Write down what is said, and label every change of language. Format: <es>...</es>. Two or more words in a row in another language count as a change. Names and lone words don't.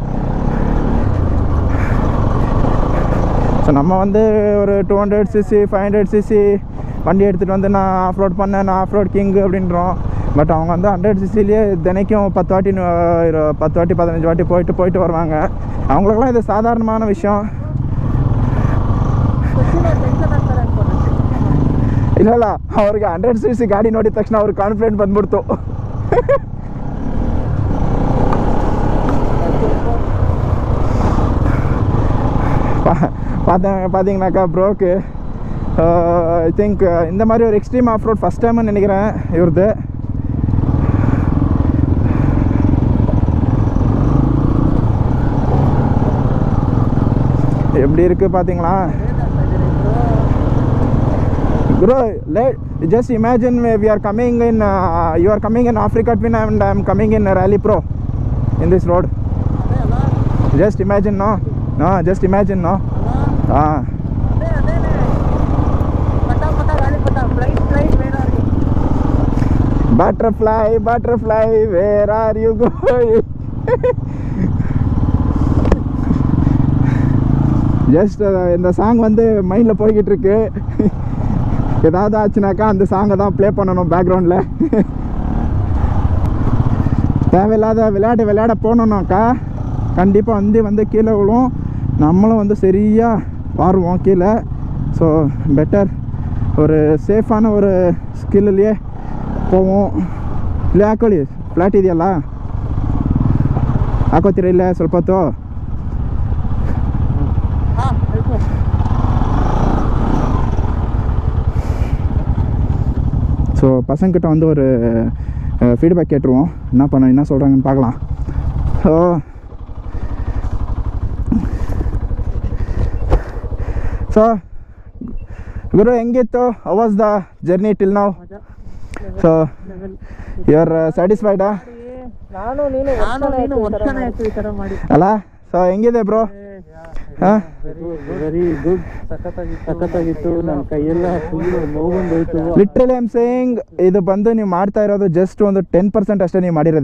<ta>ஸோ நம்ம வந்து ஒரு 200cc 500cc வண்டி எடுத்துகிட்டு வந்து நான்</ta> <en>off road</en> <ta>பண்ணேன், நான்</ta> <en>off road</en> <ta>கிங்கு அப்படின்றோம். பட் அவங்க வந்து 100ccலேயே தினைக்கும் 10 வாட்டி 15 வாட்டி போயிட்டு வருவாங்க. அவங்களுக்கெல்லாம் இது சாதாரணமான விஷயம்.</ta> <kn>ಇಲ್ಲ ಅವ್ರಿಗೆ 100cc ಗಾಡಿ ನೋಡಿದ ತಕ್ಷಣ ಅವ್ರಿಗೆ ಕಾನ್ಫಿಡೆಂಟ್ ಬಂದ್ಬಿಡ್ತು.</kn> <ta>பார்த்தீங்கன்னாக்கா ப்ரோக்கு</ta> <en>I think</en> <ta>இந்த மாதிரி ஒரு</ta> <en>extreme off road first</en> <ta>டைம்னு நினைக்கிறேன் இவரது. எப்படி இருக்குது பார்த்தீங்களா?</ta> <en>Bro, just imagine we are coming in, you are coming in Africa Twin and I am coming in Rally Pro in this road. Just imagine, no? Just imagine, no? butterfly, where are you going?</en> <ta>ஜஸ்ட் இந்த சாங் வந்து மைண்டில் போய்கிட்டு இருக்கு. ஏதாவது ஆச்சுனாக்கா அந்த சாங்கை தான் ப்ளே பண்ணணும் பேக்ரவுண்டில். தேவையில்லாத விளையாட போனோம்னாக்கா கண்டிப்பாக வந்து கீழே விழும், நம்மளும் வந்து சரியாக பாருவோம் கீழே. ஸோ பெட்டர் ஒரு ಸೇಫಾನ ஒரு ಸ್ಕಿಲ್ಲಲ್ಲಿಯೇ போவோம்.</ta> <kn>ಇಲ್ಲೇ ಹಾಕೊಳ್ಳಿ, ಫ್ಲ್ಯಾಟ್ ಇದೆಯಲ್ಲ, ಹಾಕೋತೀರ ಇಲ್ಲೇ ಸ್ವಲ್ಪ ಹೊತ್ತು?</kn> <ta>ஸோ பசங்கிட்ட வந்து ஒரு ஃபீட்பேக் கேட்டுருவோம், என்ன சொல்கிறாங்கன்னு பார்க்கலாம்.</ta> <kn>ஸோ ಗುರು ಹೆಂಗಿತ್ತು?</kn> <en>How was the journey till now? So you are satisfied?</en> <kn>ಅಲ್ಲ, ಸೊ ಹೆಂಗಿದೆ ಬ್ರೋ? ಹಾಂ,</kn> <en>very good,</en> <kn>ಸಖತ್ತಾಗಿತ್ತು. ನನ್ನ ಕೈಯೆಲ್ಲ ಫುಲ್ ನೋವು ಬಂದೋಯ್ತು.</kn> <en>literally I am saying,</en> <kn>ಇದು ಬಂದು ನೀವು ಮಾಡ್ತಾ ಇರೋದು ಜಸ್ಟ್ ಒಂದು 10% ಅಷ್ಟೇ ನೀವು ಮಾಡಿರೋದು.</kn>